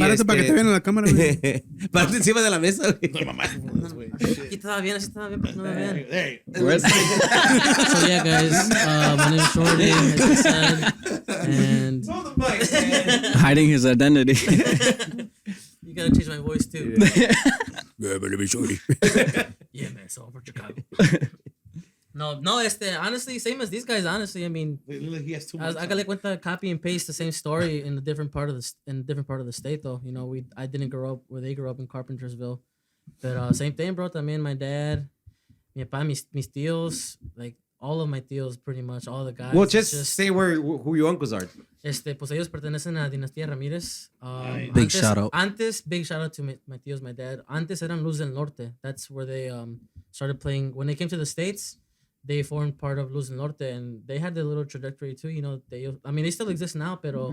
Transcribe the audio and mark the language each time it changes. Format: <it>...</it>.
<es>Párate para que te vean en la cámara, güey. Párate encima de la mesa, güey. Aquí estaba bien, así estaba bien, pero no me vean.</es> <en>So yeah, guys, my name is Shorty, as I said, and Hiding his identity. you gotta change my voice too. Yeah, but let me show you. Yeah, man, so I'm from Chicago. No, honestly, same as these guys. Honestly, I mean, He has too I got like went to copy and paste the same story in a different part of the state though. You know, I didn't grow up where they grew up in Carpentersville, but same thing, bro. También my dad,</en> <es>mi papá, mis tíos,</es> <en>like all of my tíos, pretty much all the guys. Well, it's just say who your uncles are.</en> <es>Pues ellos pertenecen a Dinastía Ramírez.</es> <en>Big shout out. Big shout out to my tíos, my dad.</en> <es>Antes eran Luz del Norte.</es> <en>That's where they started playing. When they came to the States, they formed part of Luz del Norte, and they had their little trajectory too. You know, they still exist now, pero</en>